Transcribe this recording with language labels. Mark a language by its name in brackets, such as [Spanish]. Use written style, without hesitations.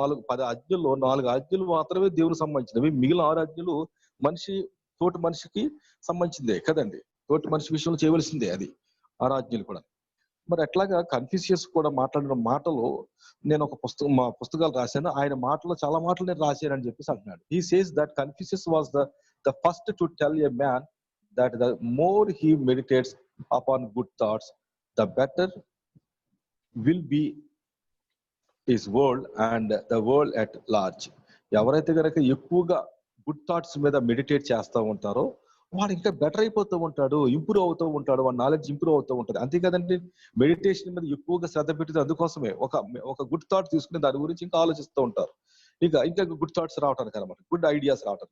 [Telugu] 10 ఆజ్ఞల్లో 4 ఆజ్ఞలు మాత్రమే దేవునికి సంబంధించినవి, మిగిలిన 6 ఆజ్ఞలు తోటి మనిషికి సంబంధించిందే కదండి. తోటి మనిషి విషయంలో చేయవలసిందే అది 6 ఆజ్ఞలు కూడా. మరి అట్లాగా కన్ఫ్యూషియస్ కూడా మాట్లాడిన మాటలు నేను ఒక మా పుస్తకాలు రాశాను. ఆయన మాటలో చాలా మాటలు నేను రాశాను అని చెప్పేసి అంటున్నాడు. [English] He says that Confucius was the first to tell a man that the more he meditates upon good thoughts, the better will be his world and the world at large. [Telugu] ఎవరైతే కనుక ఎక్కువగా గుడ్ థాట్స్ మీద meditate చేస్తూ ఉంటారో వాడు ఇంకా better అయిపోతూ ఉంటాడు, ఇంప్రూవ్ అవుతూ ఉంటాడు, వాడి నాలెడ్జ్ ఇంప్రూవ్ అవుతూ ఉంటుంది. అంతే కదండి, మెడిటేషన్ మీద ఎక్కువగా శ్రద్ధ పెట్టేది అందుకోసమే. ఒక గుడ్ థాట్ తీసుకుని దాని గురించి ఇంకా ఆలోచిస్తూ ఉంటారు, ఇంకా గుడ్ థాట్స్ రావడానికి అనమాట, గుడ్ ఐడియాస్ రావడానికి.